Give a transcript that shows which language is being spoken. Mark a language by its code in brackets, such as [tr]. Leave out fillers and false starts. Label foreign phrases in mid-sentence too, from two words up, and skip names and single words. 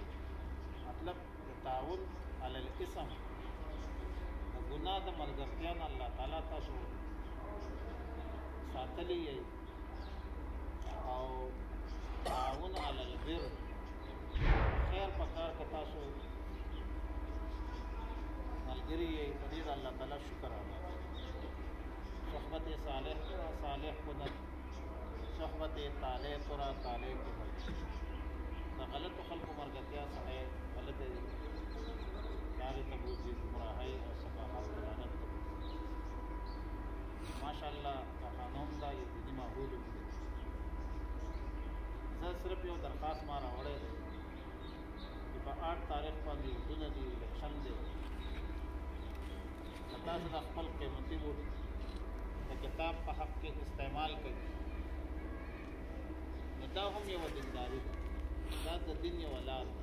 [ps] مطلب د [ar] تعاون علی الاسم [ps] د ګناه د ملګرتیا نه الله تعالی تاسو ساتلی یئ او [ar] تعاون علی البر [ps] خیر په کار که تاسو ملګري یئ په دې د الله تعالی شکر ادا کړئ. [fa] صحبت صالح را صالح کند صحبت طالع تو را طالع کند. [ps] د غلطو خلکو ملګرتیا سړی غلطې لارې ته بوځي، ګمراهۍ او سفاهت ضلالت ته بوځي. ماشاءالله پښتانه هم دا یو دیني ماحول کې دی. زه صرف یو درخواست ما راوړی دی چې په 8 تاریخ باندې ودونه دي، الیکشن دی، که تاسو د خپل قیمتي ووټ د کتاب په حق کې استعمال کوي نو دا هم یوه دینداري ده، دا د دین یوه لار ده.